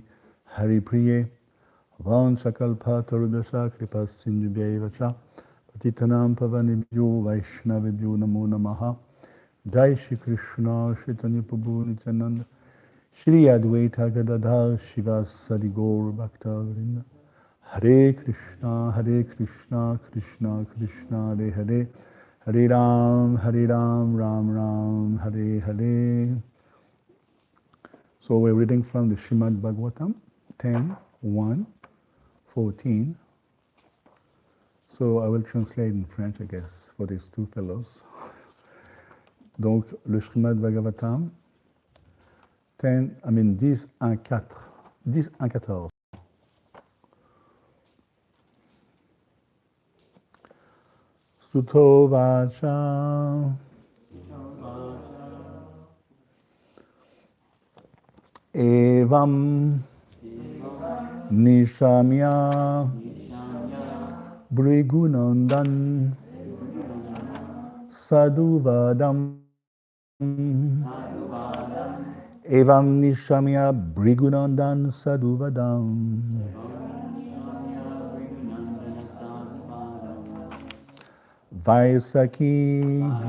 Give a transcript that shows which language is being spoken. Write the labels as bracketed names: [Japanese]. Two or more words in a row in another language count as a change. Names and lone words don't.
[Sanskrit] हरि प्रिये वाञ्छाकल्प तरुभ्यश्च कृपासिन्धुभ्य एव च पतितानां पावनेभ्यो वैष्णवेभ्यो नमो नमः जय श्री कृष्ण चैतन्य प्रभु नित्यानन्द श्री अद्वैत गदाधर श्रीवासादि गौर भक्त वृन्द हरे कृष्ण, कृष्ण कृष्ण, हरे हरे, हरे राम, राम राम, हरे हरे. [English] So we're reading from the Srimad Bhagavatam, 10, 1, 14. So I will translate in French, I guess, for these two fellows. [French] Donc, le Srimad Bhagavatam, 10, 1 à 14. [Sanskrit] सूत उवाच एवं निशम्य भृगुनन्दन साधुवादं एवं निशम्य भृगुनन्दन साधुवादं वैयासकिः